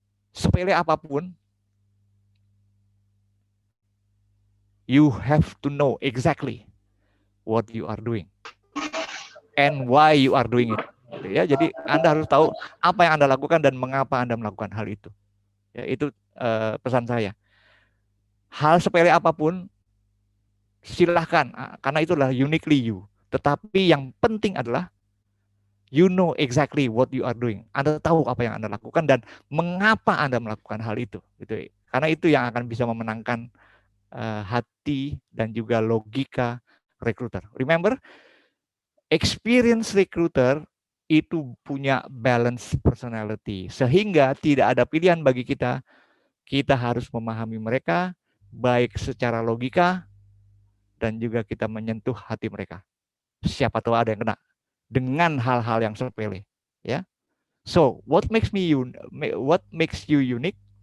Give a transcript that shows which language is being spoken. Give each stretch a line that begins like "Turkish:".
Indonesian: Sepele apapun,
English: you have to know exactly what you are doing and why you are doing it.
Indonesian: Gitu ya. Jadi Anda harus tahu apa yang Anda lakukan dan mengapa Anda melakukan hal itu. Ya, itu pesan saya. Hal sepele apapun silahkan, karena itulah
English: uniquely you.
Indonesian: Tetapi yang penting adalah
English: you know exactly what you are doing.
Indonesian: Anda tahu apa yang Anda lakukan dan mengapa Anda melakukan hal itu. Gitu. Karena itu yang akan bisa memenangkan hati dan juga logika recruiter.
English: Remember, experience recruiter
Indonesian: itu punya
English: balance personality.
Indonesian: Sehingga tidak ada pilihan bagi kita. Kita harus memahami mereka baik secara logika dan juga kita menyentuh hati mereka. Siapa tahu ada yang kena dengan hal-hal yang sepele, ya.
English: So, what makes you unique?